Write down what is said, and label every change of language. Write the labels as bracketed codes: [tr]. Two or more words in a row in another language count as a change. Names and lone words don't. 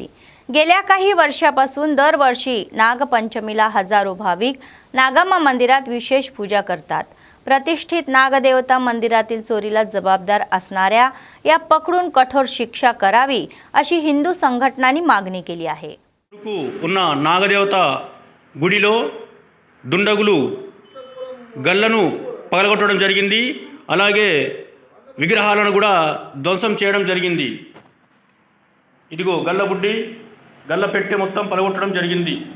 [mr] गेल्या काही वर्षापासून दरवर्षी नागपंचमीला हजारो भाविक नागम्मा मंदिरात विशेष पूजा करतात. प्रतिष्ठित नागदेवता मंदिरातील चोरीला जबाबदार असणाऱ्या या पकडून कठोर शिक्षा करावी अशी हिंदू संघटनांनी मागणी केली आहे. [te] ఉన్న నాగదేవత గుడిలో దుండగులు గల్లను పగలగొట్టడం జరిగింది. అలాగే విగ్రహాలను కూడా ధ్వంసం చేయడం జరిగింది. ఇదిగో గల్ల బుడ్డి గల్ల పెట్టె మొత్తం పగలగొట్టడం జరిగింది.